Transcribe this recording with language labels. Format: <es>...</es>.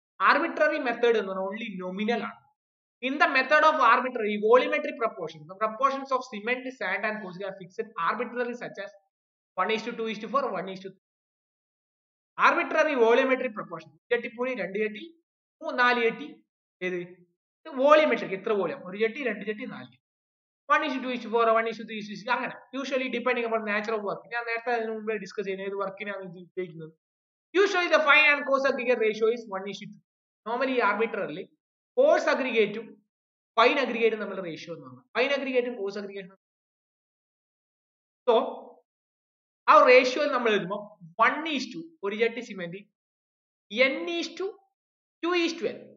<ml>Arbitrary method എന്ന് പറഞ്ഞാൽ only nominal ആണ്.</ml> <en>In the method of arbitrary volumetric proportions, the proportions of cement, sand and coarse are fixed arbitrarily such as 1:2:4, 1:3. Arbitrary volumetric proportion.</en> <ml>1 ചട്ടിപ്പുഴി 2 ചട്ടി 4 ചട്ടി ഏത് volumetric എത്ര volume 1 ചട്ടി 2 ചട്ടി 4 ചട്ടി 1:2:4, 1:3:6 അങ്ങനെ. Usually depending upon nature of work. ഞാൻ നേരത്തെ അതിന് മുമ്പേ ഡിസ്കസ് ചെയ്യുന്നത് ഏത് വർക്കിനാണ് ഇത് ഉപയോഗിക്കുന്നത്.</ml> <en>Usually the fine and coarse aggregate ratio is 1:2.</en> <ml>Normally arbitrarily course അഗ്രിഗേറ്റും fine അഗ്രിഗേറ്റും തമ്മിലുള്ള റേഷ്യോ എന്ന് പറഞ്ഞാൽ ഫൈൻ അഗ്രിഗേറ്റും കോഴ്സ് അഗ്രിഗേറ്റും. സോ ആ റേഷ്യോ നമ്മൾ എഴുതുമ്പോൾ 1:2 ഒരു ചട്ടി സിമെന്റ് N:2:N.</ml>